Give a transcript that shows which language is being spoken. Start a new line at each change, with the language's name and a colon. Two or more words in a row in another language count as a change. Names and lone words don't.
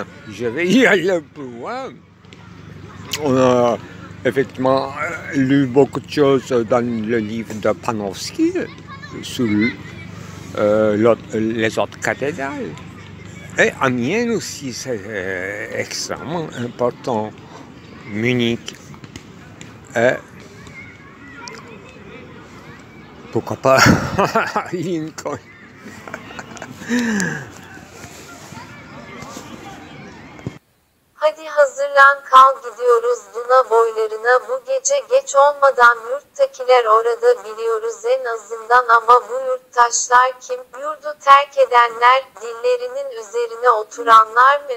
French: Je vais y aller plus loin. On a effectivement lu beaucoup de choses dans le livre de Panofsky sur les autres cathédrales. Et Amiens aussi, c'est extrêmement important. Munich. Et pourquoi pas Lincoln.
Turkish: Hadi hazırlan kal gidiyoruz Duna boylarına bu gece geç olmadan yurttakiler orada biliyoruz en azından ama bu yurttaşlar kim? Yurdu terk edenler, dillerinin üzerine oturanlar mı?